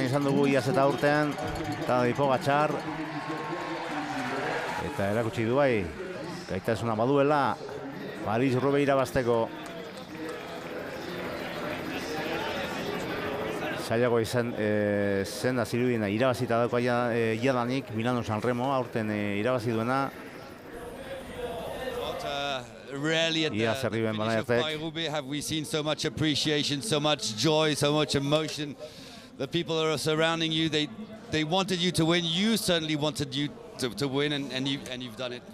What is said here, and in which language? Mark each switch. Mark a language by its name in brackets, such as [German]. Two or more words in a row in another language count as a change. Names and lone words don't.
[Basque] izan dugu iaz eta urtean, Tadej Pogačar. Eta erakutsi du bai, gaitasuna baduela, Paris-Roubaix irabazteko. Zailago izan zen da zirudiena irabazita dauko jadanik, Milano-San Remo, aurten irabazi duena. [English] Rarely at the finish of Paris-Roubaix have we seen so much appreciation, so much joy, so much emotion. The people that are surrounding you, they wanted you to win. You certainly wanted you to win, and you've done it.